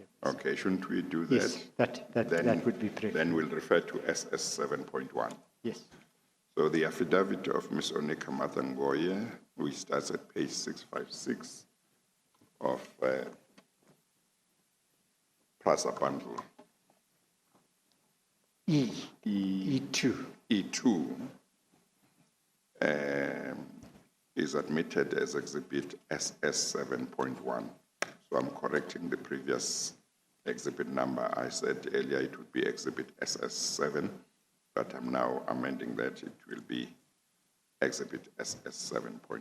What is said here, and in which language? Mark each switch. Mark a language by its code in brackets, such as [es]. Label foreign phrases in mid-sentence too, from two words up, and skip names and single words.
[en] Okay, shouldn't we do that? Yes, that would be preferred. Then we'll refer to SS 7.1. Yes. So the affidavit of Ms. Onika Mathangoye, which starts at page 656 of PRASA bundle. E2. E2 is admitted as exhibit SS 7.1. So I'm correcting the previous exhibit number. I said earlier it would be exhibit SS 7, but I'm now amending that it will be exhibit SS 7.1.